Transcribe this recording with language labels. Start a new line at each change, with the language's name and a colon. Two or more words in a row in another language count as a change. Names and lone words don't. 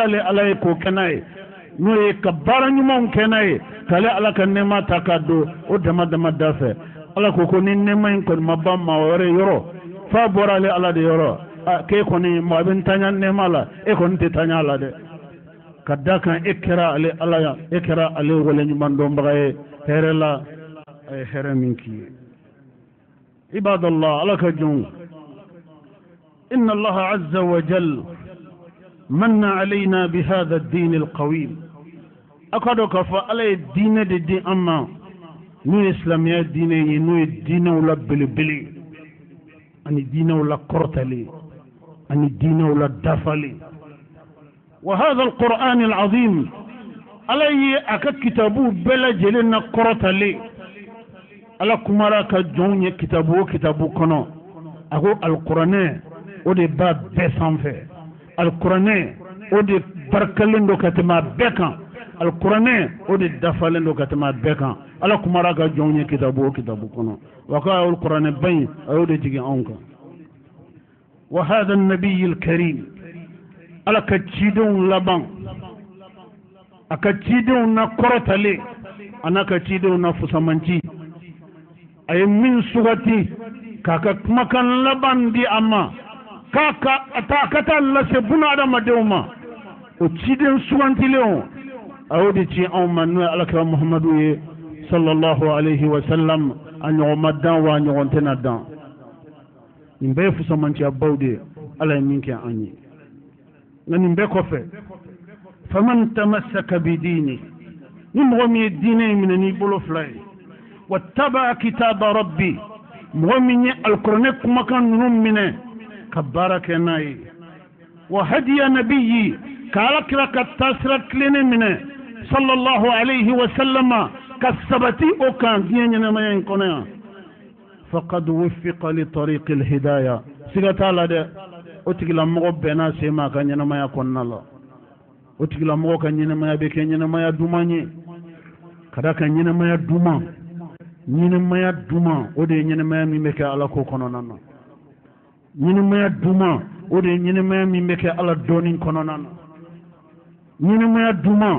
Bambara: d'ale ala ye k'o kɛ n'a ye n'o ye ka baara ɲumanw kɛ n'a ye k'ale ala ka nɛɛma ta ka don o dama da fɛ ala ko ni nɛɛma in kɔni ma ban maa wɛrɛ yɔrɔ f'a bɔra ale ala de yɔrɔ k'e kɔni maa bɛ ntanya nɛɛma la e kɔni tɛ tanya a la dɛ ka da kan e kɛra ale ala ya e kɛra ale wale ɲuman dɔnbaga ye hɛrɛ la a ye hɛrɛ min k'i ye ibadallah ala ka jɔnw
Arabic: إن الله عز وجل منّ علينا بهذا الدين القويم
Bambara: akado ka fa ala ye diinɛ de di an ma n'o ye silamɛya diinɛ ye n'o ye diinɛw la belebele ani diinɛw la kɔrɔtali ani diinɛw la dafali
Arabic: وهذا القرآن العظيم
Bambara: ala ye a ka kitabu bɛɛ lajɛlen na kɔrɔtali ala kumara ka jɔnw ye kitabu o kitabu kɔnɔ a ko al-Qur'an o de b'a bɛɛ sanfɛ al-Qur'an o de barikalen don ka tɛmɛ a bɛɛ kan al-Qur'an o de dafalen don ka tɛmɛ a bɛɛ kan ala kumara ka jɔnw ye kitabu o kitabu kɔnɔ wa ka al-Qur'an ba in a y'o de jigin anw kan
Arabic: وهذا النبي الكريم
Bambara: ala ka cidenw laban a ka cidenw na kɔrɔtale a n'a ka cidenw na fusamanci a ye min sugati k'a ka kumakan laban di a ma k'a ka taa lase buna adamadenw ma o ciden sugantilenw a y'o de ci anw ma n'o ye alakira muhamadu ye
Arabic: صلى الله عليه وسلم
Bambara: a ɲɔgɔn ma dan wa a ɲɔgɔn tɛna dan nin bɛɛ ye fusamanciya baw de ye ala ye min kɛ an ye nka nin bɛɛ kɔfɛ
Arabic: فمن تمسك بديني
Bambara: ni mɔgɔ min ye diinɛ in minɛ n'i bolo fila ye
Arabic: واتبع كتاب ربي
Bambara: mɔgɔ min ye alikuranɛ kumakan ninnu minɛ ka baara kɛ n'a ye wa
Arabic: هدي نبيي
Bambara: ka alakira ka taasira tilennen minɛ
Arabic: صلى الله عليه وسلم
Bambara: ka sabati o kan diɲɛ ɲɛnamaya in kɔnɔ yan
Arabic: فقد وفق لطريق الهداية
Bambara: siga t'a la dɛ o tigilamɔgɔ bɛnna sen ma a ka ɲɛnamaya kɔnɔna la o tigilamɔgɔ ka ɲɛnamaya bɛ kɛ ɲɛnamaya duman ye ka da kan ɲɛnamaya duman o de ye ɲɛnamaya min bɛ kɛ ala ko kɔnɔna na ɲɛnamaya duman o de ye ɲɛnamaya min bɛ kɛ ala dɔɔnin kɔnɔna na ɲɛnamaya duman